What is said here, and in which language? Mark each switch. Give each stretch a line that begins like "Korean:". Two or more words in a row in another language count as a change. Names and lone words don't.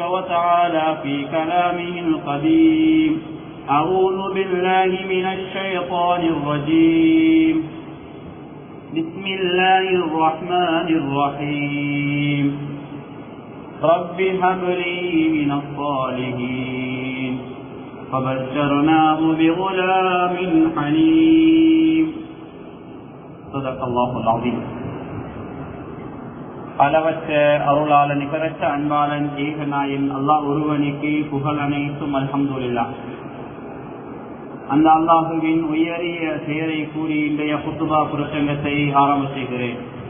Arabic: وتعالى في كلامه القديم أعوذ بالله من الشيطان الرجيم بسم الله الرحمن الرحيم رب هب لي من الصالحين فبشرناه بغلام حليم صدق الله العظيم.
Tamil: அளவற்ற அருளாளன் நிகரற்ற அன்பாளன் ஏகநாயன் அல்லாஹ் ஒருவனுக்கு புகழ் அனைத்தும் அல்ஹம்துலில்லாஹ். அந்த அல்லாஹுவின் உயரிய பெயரை கூறி இன்றைய குத்துபா பிரசங்கத்தை ஆரம்ப செய்கிறேன்.